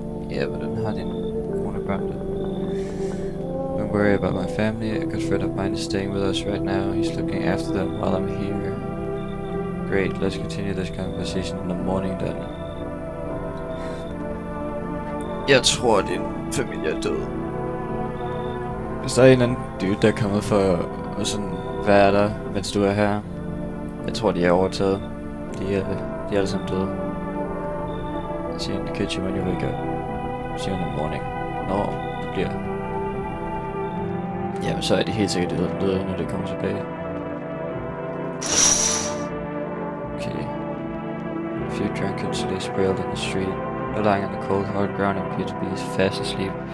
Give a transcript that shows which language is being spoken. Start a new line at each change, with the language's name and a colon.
English: Yeah, but
Danish: den har din kone børn der.
English: Don't worry about my family. A good friend of mine is staying with us right now. He's looking after them while I'm here. Great, let's continue this conversation in the morning then.
Danish: Jeg tror, din familie er død. Hvis der er en eller anden dude, der er kommet for at sådan være der, mens du er her. Jeg tror, de er overtaget. De er alle sammen døde.
English: See you in the kitchen when you wake up. See you in the morning.
Danish: Når du bliver. Jamen, så er de helt sikkert døde, når det kommer tilbage. Okay.
English: A few drunkards lay sprawled in the street. They're lying on the cold, hard ground and appear to be fast asleep.